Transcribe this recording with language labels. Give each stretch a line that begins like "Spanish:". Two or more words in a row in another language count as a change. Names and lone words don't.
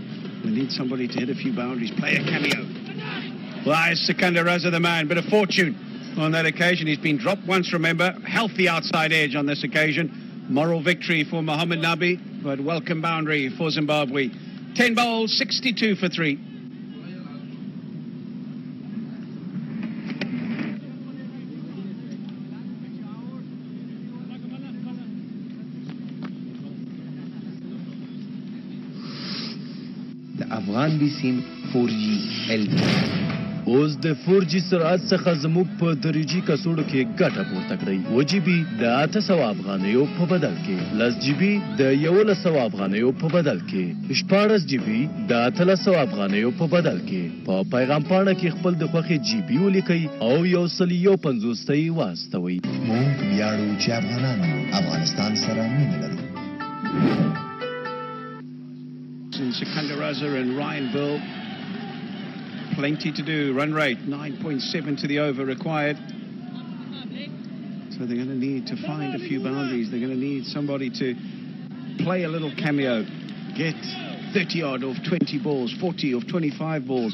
English: They need somebody to hit a few boundaries. Play a cameo. Well, is Sikandar Raza the man? Bit of fortune on that occasion. He's been dropped once, remember. Healthy outside edge on this occasion. Moral victory for Mohamed Nabi, but welcome boundary for Zimbabwe. 10 bowls, 62 for 3.
Pashto: افغان بیسیم 4G LTE اوس د 4G سرعت څخه زموږ په دریجی کڅوړو کې ګټه پورته کړئ. 1GB د 800 افغانیو په بدل کې، 10GB د 1100 افغانیو په بدل کې، 14GB د 800 افغانیو په بدل کې. په پیغام پاڼه کې خپل د خوښې GB ولیکئ او 150 واستوئ. موږ ویاړو چې افغانان افغانستان سره مینه لرو.
English: Sikandar Raza and Ryan Bill, plenty to do. Run rate 9.7 to the over required, so they're going to need to find a few boundaries. They're going to need somebody to play a little cameo, get 30 odd of 20 balls, 40 of 25 balls.